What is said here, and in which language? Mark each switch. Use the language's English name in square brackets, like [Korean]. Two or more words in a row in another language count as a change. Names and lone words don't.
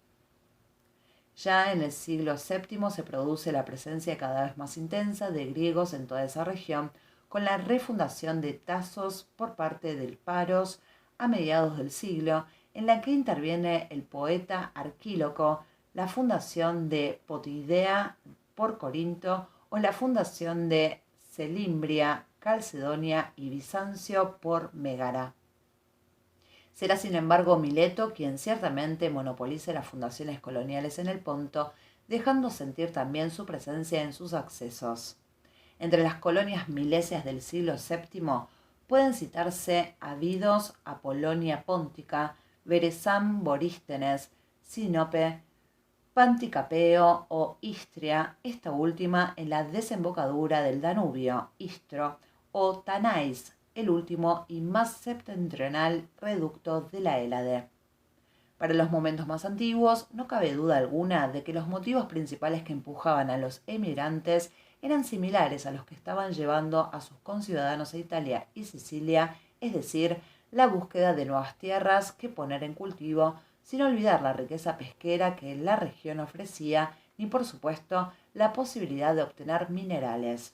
[Spanish] Ya en el siglo VII se produce la presencia cada vez más intensa de griegos en toda esa región, con la refundación de Tasos por parte del Paros a mediados del siglo, en la que interviene el poeta Arquíloco, la fundación de Potidea por Corinto o la fundación de Celimbria Calcedonia y Bizancio por Mégara. Será sin embargo Mileto quien ciertamente monopolice las fundaciones coloniales en el Ponto, dejando sentir también su presencia en sus accesos. Entre las colonias milesias del siglo VII pueden citarse Abidos, Apolonia Póntica, Beresam Borístenes, Sinope, Panticapeo o Istria, esta última en la desembocadura del Danubio, Istro, o Tanais, el último y más septentrional reducto de la Hélade. Para los momentos más antiguos, no cabe duda alguna de que los motivos principales que empujaban a los emigrantes eran similares a los que estaban llevando a sus conciudadanos a Italia y Sicilia, es decir, la búsqueda de nuevas tierras que poner en cultivo, sin olvidar la riqueza pesquera que la región ofrecía, ni por supuesto la posibilidad de obtener minerales.